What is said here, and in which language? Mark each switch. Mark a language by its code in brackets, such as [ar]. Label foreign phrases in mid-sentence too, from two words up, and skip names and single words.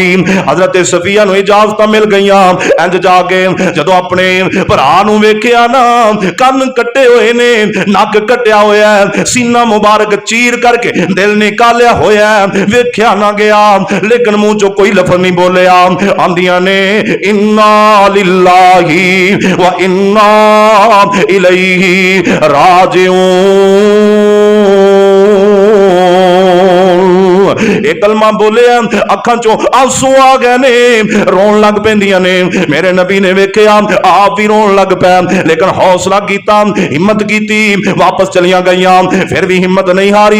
[pa] حضرت صفیہ نوں اجازت مل گئی۔ اینج جاکے جدوں اپنے بھرا نوں ویکھیا نا کن کٹے ہوئے نے، نک کٹیا ہویا، سینہ مبارک چیر کرکے دل نکالیا ہویا، ویکھیا نا گیا، لیکن منہ چو کوئی لفظ نہیں بولیا. آندیاں نے [ar] إنا لله وإنا إليه راجعون, [pa] اک کلمہ بولے اکھاں چو آنسو آ گئے نے، رون لگ پیندیاں نے. میرے نبی نے ویکھیا آپ بھی رون لگ پئے، لیکن حوصلہ کیتا، ہمت کیتی، واپس چلیاں گئیاں، فیر بھی ہمت نہیں ہاری.